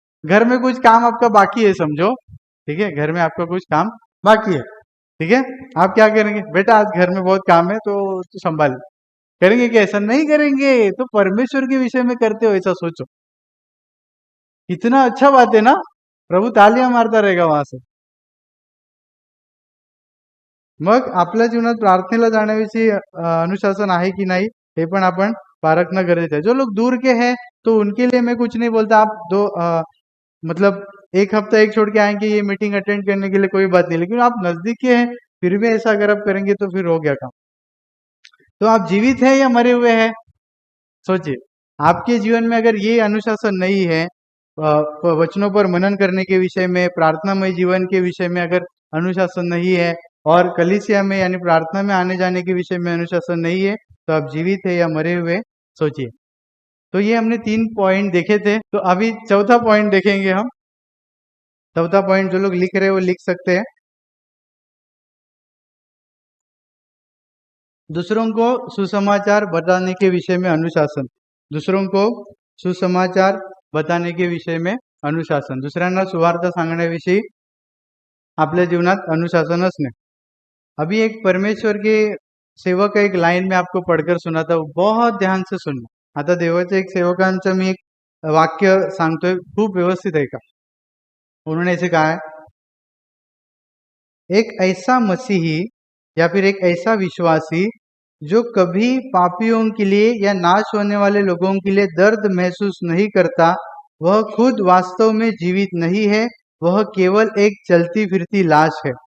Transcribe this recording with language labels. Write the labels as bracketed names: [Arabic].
[Hindi] घर में कुछ काम आपका बाकी है समझो, ठीक है, घर में आपका कुछ काम बाकी है, ठीक है, आप क्या करेंगे? बेटा आज घर में बहुत काम है तो संभाल। करेंगे क्या? ऐसा नहीं करेंगे। तो परमेश्वर के विषय में करते हो ऐसा सोचो, कितना अच्छा बात है ना। प्रभू तालियां मारता रहेगा वहां से. [Marathi] मग आपल्या जीवनात प्रार्थनेला जाण्याविषयी अनुशासन आहे की नाही हे पण आपण पारखणं गरजेचं आहे. [Hindi] जो लोग दूर के हैं तो उनके लिए मैं कुछ नहीं बोलता. आप मतलब एक हफ्ता एक छोड़ के आएंगे ये मीटिंग अटेंड करने के लिए कोई बात नहीं, लेकिन आप नजदीक के हैं फिर भी ऐसा अगर आप करेंगे तो फिर हो गया काम. तो आप जीवित हैं या मरे हुए हैं, सोचिए. आपके जीवन में अगर ये अनुशासन नहीं है, वचनों पर मनन करने के विषय में, प्रार्थनामय जीवन के विषय में अगर अनुशासन नहीं है, और कलीसिया में यानी प्रार्थना में आने जाने के विषय में अनुशासन नहीं है, तो आप जीवित है या मरे हुए, सोचिए. तो ये हमने 3 पॉइंट देखे थे. तो अभी चौथा पॉइंट देखेंगे हम. चौथा पॉइंट जो लोग लिख रहे हैं वो लिख सकते हैं. दूसरों को सुसमाचार बताने के विषय में अनुशासन. दुसरों को सुसमाचार बताने के विषय में अनुशासन. [Marathi] दुसऱ्यांना सुवार्ता सांगण्याविषयी आपल्या जीवनात अनुशासन असणे. [Hindi] अभी एक परमेश्वर के सेवक का एक लाइन में आपको पढ़कर सुनाता हूँ, बहुत ध्यान से सुनना. [Marathi] आता देवाच्या एक सेवकांचं मी एक वाक्य सांगतोय, खूप व्यवस्थित ऐका. [Hindi] उन्होंने ऐसे कहा है, एक ऐसा मसीही या फिर एक ऐसा विश्वासी जो कभी पापियों के लिए या नाश होने वाले लोगों के लिए दर्द महसूस नहीं करता, वह खुद वास्तव में जीवित नहीं है, वह केवल एक चलती फिरती लाश है.